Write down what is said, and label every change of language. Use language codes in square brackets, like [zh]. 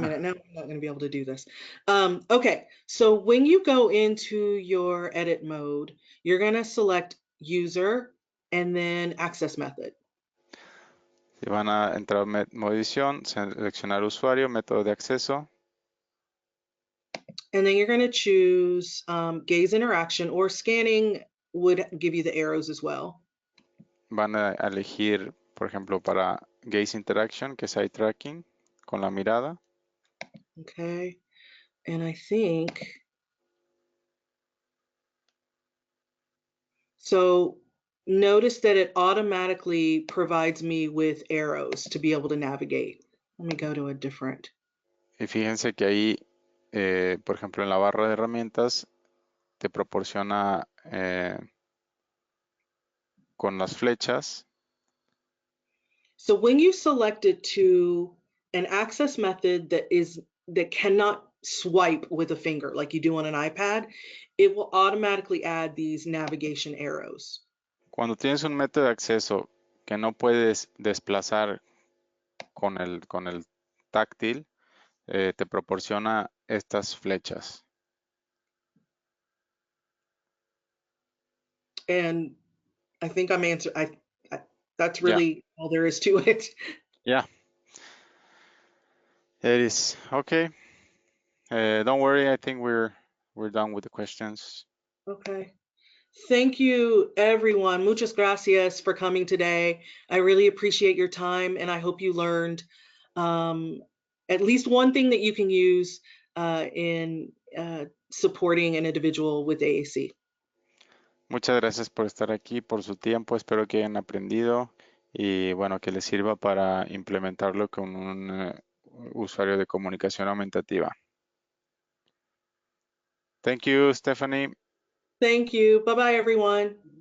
[en] minute, now I'm not going to be able to do this. Okay, so when you go into your edit mode, you're going to select user and then access method. [es] Si van a entrar a modo edición, seleccionar usuario, método de acceso. [en] And then you're going to choose gaze interaction, or scanning would give you the arrows as well. [es] Van a elegir, por ejemplo, para gaze interaction, que es eye tracking, con la mirada. [en] Okay, and I think so. Notice that it automatically provides me with arrows to be able to navigate. Let me go to a different. [es] Y fíjense que ahí, por ejemplo, en la barra de herramientas, te proporciona con las flechas. [en] So when you select it to an access method that cannot swipe with a finger like you do on an iPad, it will automatically add these navigation arrows. [es] Cuando tienes un método de acceso que no puedes desplazar con el táctil, te proporciona estas flechas. [en] And I think I'm answered. I that's [es] Ya, [en] really all there is to it. [es] ya. [en] It is. Okay. Don't worry, I think we're done with the questions. Okay. Thank you, everyone. [es] Muchas gracias [en] for coming today. I really appreciate your time, and I hope you learned um, at least one thing that you can use in supporting an individual with AAC. [es] Muchas gracias por estar aquí, por su tiempo. Espero que hayan aprendido y bueno, que les sirva para implementarlo con un usuario de comunicación aumentativa. [en] Thank you, Stephanie. Thank you. Bye bye, everyone.